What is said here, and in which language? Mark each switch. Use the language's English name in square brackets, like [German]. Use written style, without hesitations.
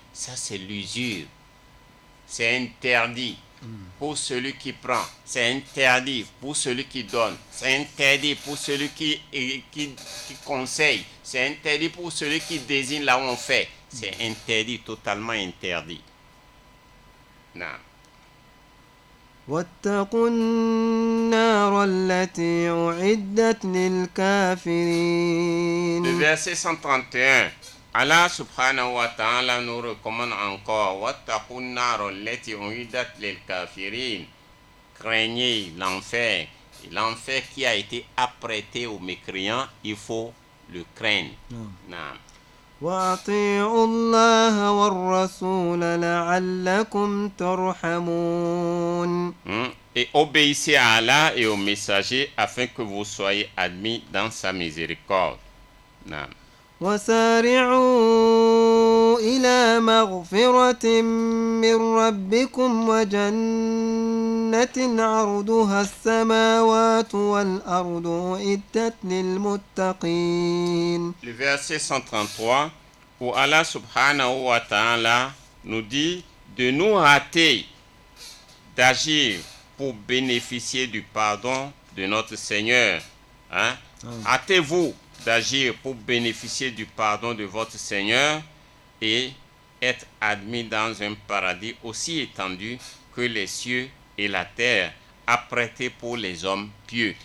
[French] Ça, c'est l'usure. C'est interdit pour celui qui prend. C'est interdit pour celui qui donne. C'est interdit pour celui qui conseille. C'est interdit pour celui qui désigne là où on fait. C'est interdit, totalement interdit. Non. [Arabic] واتقوا النار التي أعدت للكافرين. [French] Le verset 131. Allah subhanahu wa ta'ala nous recommande encore [Arabic] wattaqun nar allati uiddat lil kafirin. [French] Craignez l'enfer. L'enfer qui a été apprêté aux mécréants, il faut le craindre. Non. [Arabic] وأطيعوا الله والرسول لعلكم ترحمون. [French] Et obéissez à Allah et aux messagers afin que vous soyez admis dans sa miséricorde. Non. [Arabic] وسارعوا إلى مغفرة من ربكم وجنة عرضها السماوات والأرض أعدت للمتقين. [French] Le verset 133 où Allah subhanahu wa ta'ala nous dit de nous hâter d'agir pour bénéficier du pardon de notre Seigneur. Hâtez-vous d'agir pour bénéficier du pardon de votre Seigneur et être admis dans un paradis aussi étendu que les cieux et la terre, apprêtés pour les hommes pieux.